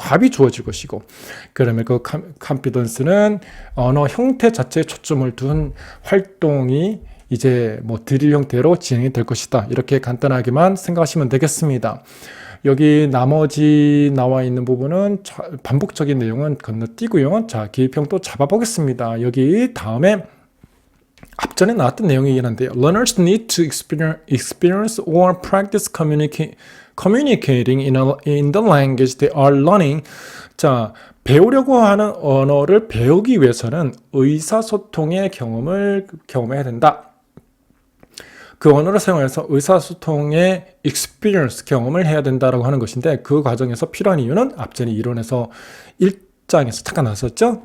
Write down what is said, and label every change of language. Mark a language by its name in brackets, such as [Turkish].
[Korean] 값이 주어질 것이고, 그러면 그 컴피던스는 언어 형태 자체에 초점을 둔 활동이 이제 뭐 드릴 형태로 진행이 될 것이다. 이렇게 간단하게만 생각하시면 되겠습니다. 여기 나머지 나와 있는 부분은 반복적인 내용은 건너뛰고요. 자, 기입형 또 잡아보겠습니다. 여기 다음에 앞전에 나왔던 내용이긴 한데요. [English] Learners need to experience or practice communicating in the language they are learning. [Korean] 자, 배우려고 하는 언어를 배우기 위해서는 의사소통의 경험을 경험해야 된다. 그 언어를 사용해서 의사소통의 experience, 경험을 해야 된다라고 하는 것인데 그 과정에서 필요한 이유는 앞전에 이론에서 1장에서 잠깐 나왔었죠.